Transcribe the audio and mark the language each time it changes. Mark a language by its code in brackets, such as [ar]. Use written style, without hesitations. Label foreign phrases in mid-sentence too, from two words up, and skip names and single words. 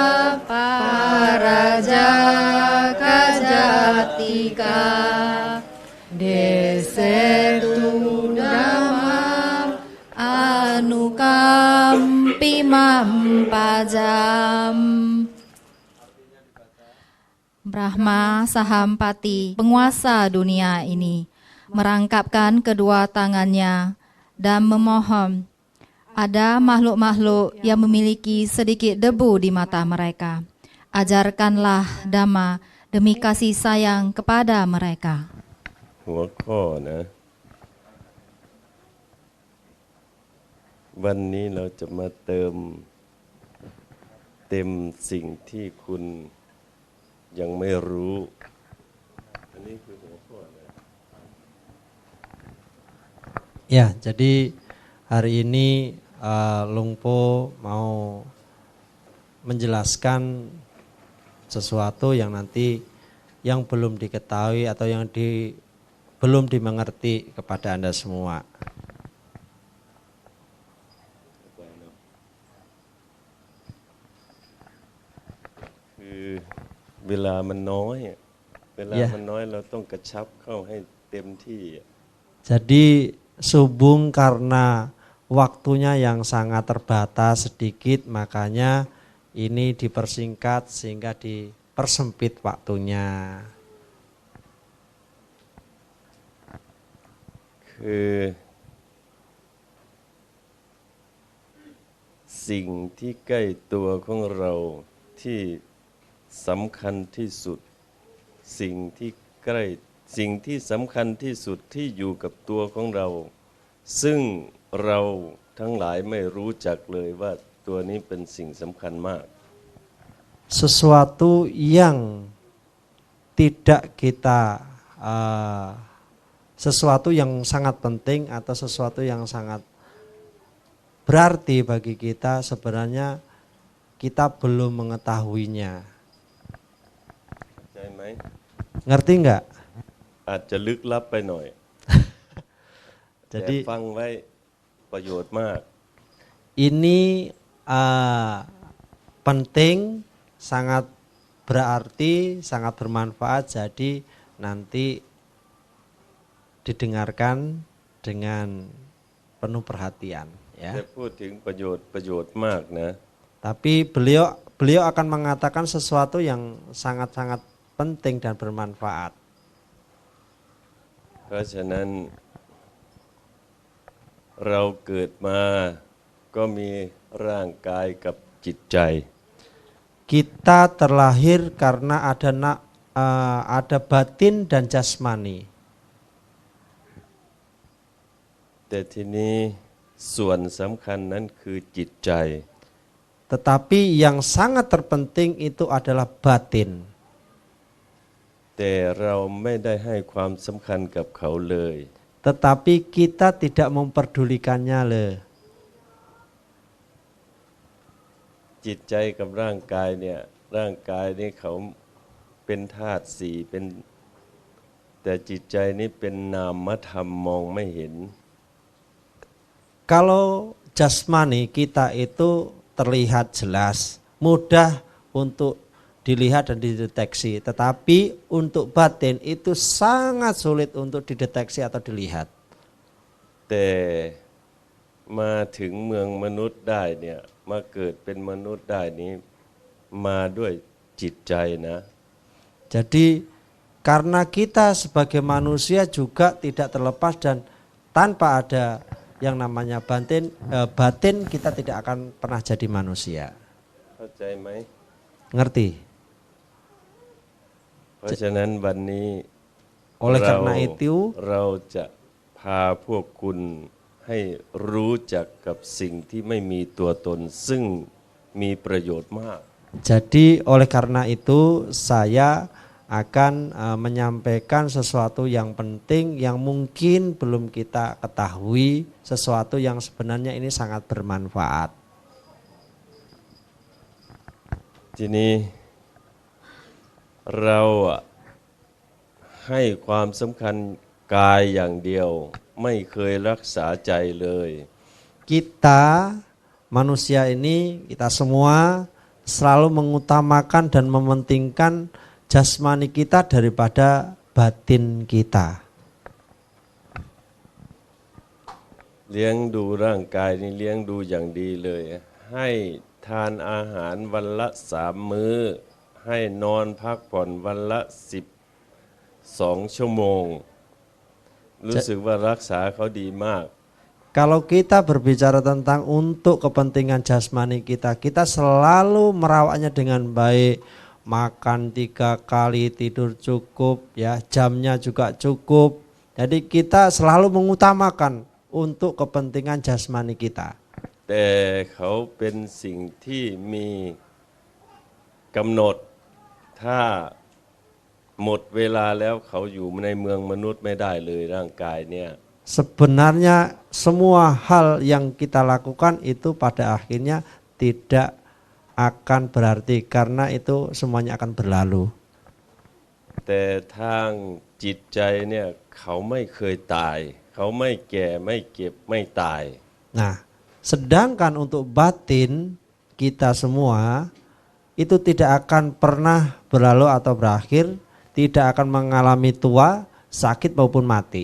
[pi] paraja kajatika desetu damam anukampi mampajam. [id] Brahma Sahampati, penguasa dunia ini, merangkapkan kedua tangannya dan memohon. Ada makhluk-makhluk yang memiliki sedikit debu di mata mereka. Ajarkanlah Dhamma demi kasih sayang kepada mereka. [th] หัวข้อนะ วันนี้เราจะมาเติมสิ่งที่คุณยังไม่รู้ อันนี้คือหัวข้อนะ [id] Ya, jadi hari ini Lungpo mau menjelaskan sesuatu yang nanti yang belum diketahui atau yang belum dimengerti kepada Anda semua. [th] คือเวลามันน้อยอะเวลามันน้อยเราต้องกระชับเข้าให้เต็มที่อะ [id] Jadi subung karena waktunya yang sangat terbatas sedikit, makanya ini dipersingkat sehingga dipersempit waktunya. [th] คือสิ่งที่ใกล้ตัวของเราที่สำคัญที่สุดสิ่งที่สำคัญที่สุดที่อยู่กับตัวของเราซึ่งเราทั้งหลายไม่รู้จักเลยว่าตัวนี้เป็นสิ่งสำคัญมาก [id] Sesuatu yang tidak kita sesuatu yang sangat penting atau sesuatu yang sangat berarti bagi kita sebenarnya kita belum mengetahuinya. [th] ใช่ไหม [id] Ngerti nggak? [th] อาจจะลึกลับไปหน่อย แต่ [id] Jadi [th] ฟังไว้ประโยชน์มาก [id] ini penting, sangat berarti, sangat bermanfaat. Jadi nanti didengarkan dengan penuh perhatian, ya. [th] จะพูดถึงประโยชน์มากนะ [id] Tapi beliau akan mengatakan sesuatu yang sangat-sangat penting dan bermanfaat. [th] เพราะฉะนั้นเราเกิดมาก็มีร่างกายกับจิตใจ [id] Kita terlahir karena ada batin dan jasmani. [th] แต่ทีนี้ส่วนสำคัญนั้นคือจิตใจ [id] Tetapi yang sangat terpenting itu adalah batin. [th] แต่เราไม่ได้ให้ความสำคัญกับเขาเลย [id] Tetapi kita tidak memperdulikannya loh. [th] จิตใจกับร่างกายเนี่ยร่างกายนี่เขาเป็นธาตุสี่เป็นแต่จิตใจนี่เป็นนามธรรมมองไม่เห็น [id] Kalau jasmani kita itu terlihat jelas, mudah untuk dilihat dan dideteksi. Tetapi untuk batin itu sangat sulit untuk dideteksi atau dilihat. [th] แต่มาถึงเมืองมนุษย์ได้เนี่ยมาเกิดเป็นมนุษย์ได้นี้มาด้วยจิตใจนะ [id] Jadi karena kita sebagai manusia juga tidak terlepas dan tanpa ada yang namanya batin kita tidak akan pernah jadi manusia. [th] เข้าใจไหม [id] Ngerti? [th] เพราะฉะนั้นวันนี้ [id] Oleh karena itu [th] เราจะพาพวกคุณให้รู้จักกับสิ่งที่ไม่มีตัวตนซึ่งมีประโยชน์มาก [id] Jadi oleh karena itu saya akan menyampaikan sesuatu yang penting yang mungkin belum kita ketahui, sesuatu yang sebenarnya ini sangat bermanfaat. [th] ทีนี้เราให้ความสำคัญกายอย่างเดียวไม่เคยรักษาใจเลย [id] Kita manusia ini, kita semua selalu mengutamakan dan mementingkan jasmani kita daripada batin kita. [th] เลี้ยงดูร่างกายนี่เลี้ยงดูอย่างดีเลย ให้ทานอาหารวันละ3 มื้อ ให้นอนพักผ่อนวันละ12 ชั่วโมง รู้สึกว่ารักษาเขาดีมาก [id] Kalau kita berbicara tentang untuk kepentingan jasmani kita, kita selalu merawatnya dengan baik. Makan 3 kali, tidur cukup, ya, jamnya juga cukup. Jadi kita selalu mengutamakan untuk kepentingan jasmani kita. [th] แต่เขาเป็นสิ่งที่มีกำหนด ถ้าหมดเวลาแล้วเขาอยู่ในเมืองมนุษย์ไม่ได้เลยร่างกายเนี่ย [id] Sebenarnya semua hal yang kita lakukan itu pada akhirnya tidak akan berarti karena itu semuanya akan berlalu. [th] แต่ทางจิตใจเนี่ยเขาไม่เคยตาย เขาไม่แก่ไม่เก็บไม่ตาย [id] Nah, sedangkan untuk batin kita semua itu tidak akan pernah berlalu atau berakhir, tidak akan mengalami tua, sakit maupun mati.